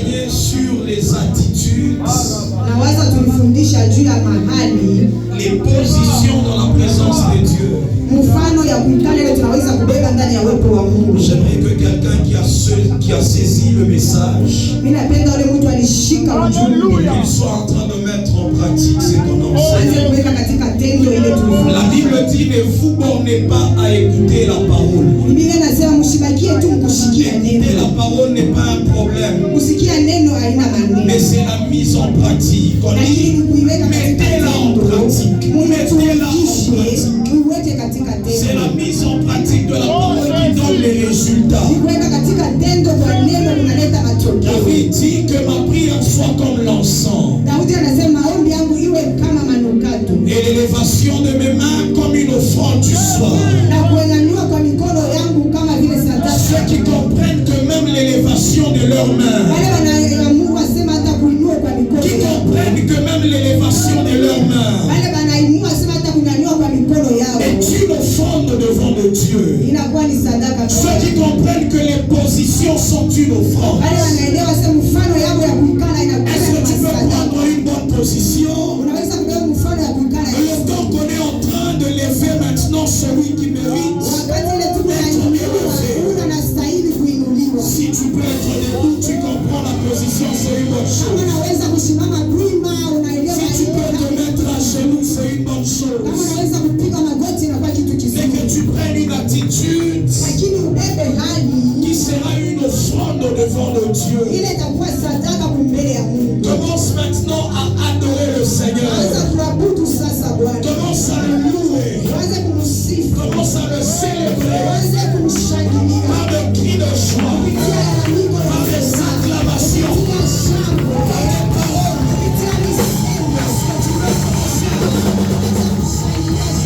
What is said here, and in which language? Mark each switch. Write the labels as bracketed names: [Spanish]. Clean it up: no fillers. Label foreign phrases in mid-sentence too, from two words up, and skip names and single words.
[French] sur les attitudes, [Swahili] nawaza tulifundisha juu ya mahali [French] les positions dans la présence de Dieu. [Swahili] mfano ya kuikana ile tunaweza kubeba ndani ya uwepo wa Mungu. [French] J'aimerais que quelqu'un qui a saisi le message, [Swahili] Mimi napenda yule mtu alishika ujumbe [French] qu'il soit en train de mettre en pratique ce qu'on enseigne. [Swahili] aanze kuweka katika tendo ile [French] La [Swahili] tulifundisha. [French] Bible dit ne vous bornez pas à écouter la parole. [Swahili] Biblia inasema mshibakie tu mkushikia [French] Écouter la [Swahili] neno. [French] parole n'est pas un problème, [Swahili] Kusikia neno haina [French] mais [Swahili] maneno. [French] c'est la mise en pratique. On [Swahili] Lakini [French] dit [Swahili] kuiweka katika [French] mettez-la en [Swahili] tendo, [French] pratique. Mettez-la en [Swahili] muitumikishe, [French] pratique. [Swahili] uiweke katika [French] C'est [Swahili] tendo. [French] la mise en pratique de la parole qui donne les résultats. [Swahili] Kuweka katika tendo kwa neno kunaleta matokeo. [French] David dit que ma prière soit comme l'encens [Swahili] Daudi anasema maombi yangu iwe kama manukato [French] et l'élévation de mes mains comme une offrande du soir. [Swahili] na kunyanyua kwa mikono yangu kama vile sadaka. [French] Ceux qui comprennent que même l'élévation de leurs mains, [Swahili] Wale wanaamua wasema hata kuinua kwa mikono [French] qui [Swahili] yao. [French] comprennent que même l'élévation de leurs mains [Swahili] Wale wanainua wasema hata kunyanyua kwa mikono yao. [French] est une offrande devant le Dieu. [Swahili] Inakuwa ni sadaka. [French] Ceux qui comprennent que les positions sont une offrande. [Swahili] Wale wanaelewa wasema mfano yao ya kuikana inakuwa [French] Est-ce que tu [Swahili] ni [French] peux [Swahili] sadaka. [French] prendre une bonne position? [Swahili] Unaweza kubeba mfano ya kuikana. [French] Et le temps qu'on est en train de lever maintenant celui qui mérite, [Swahili] Wakati ile tuko na anastahili kuinuliwa. [French] si tu peux être debout, tu comprends la position, c'est une bonne [Swahili] Kama [French] chose. [Swahili] unaweza kusimama wima, unaelewa [French] Si tu peux te mettre à genoux, c'est une bonne [Swahili] kama [French] chose. [Swahili] unaweza kupiga magoti inakuwa kitu [French] Mais [Swahili] kizuri. [French] que tu prennes une attitude [Swahili] Lakini ubebe hali [French] qui sera une offrande devant le Dieu. [Swahili] ile itakuwa sadaka kumbele ya Mungu. [French] Commence maintenant à adorer le [Swahili] Anza [French] Seigneur. [Swahili] kuabudu sasa Bwana. [French] Commence à le louer. [Swahili] Anza kumsifu. [French] Commence à le célébrer [Swahili] Anza kumshangilia. [French] par des cris de joie, [Swahili] Kupitia lalamiko na [French] par des [Swahili] furaha. [French] acclamations, [Swahili] Kupitia shangwe. [French] par des paroles. [Swahili] Kupitia misemo. [French] Est-ce que tu veux commencer à le faire? [Swahili] Anza kumshangilia.